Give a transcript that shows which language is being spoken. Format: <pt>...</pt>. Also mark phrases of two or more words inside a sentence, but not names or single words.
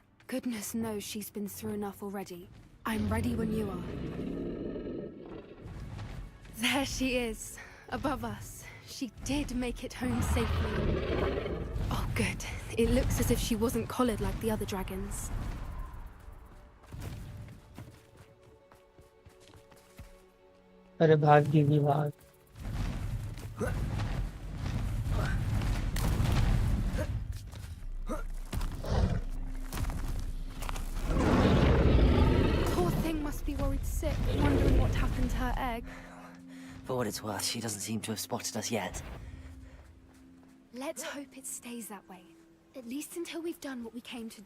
<en>Goodness knows she's been through enough already. I'm ready when you are. There she is, above us. She did make it home safely. Oh, good. It looks as if she wasn't collared like the other dragons.</en> <hi>अरे भाग दीदी भाग.</hi> <en>Poor thing must be worried sick, wondering what happened to her egg. For what it's worth, she doesn't seem to have spotted us yet. Let's hope it stays that way. At least until we've done what we came to do.</en>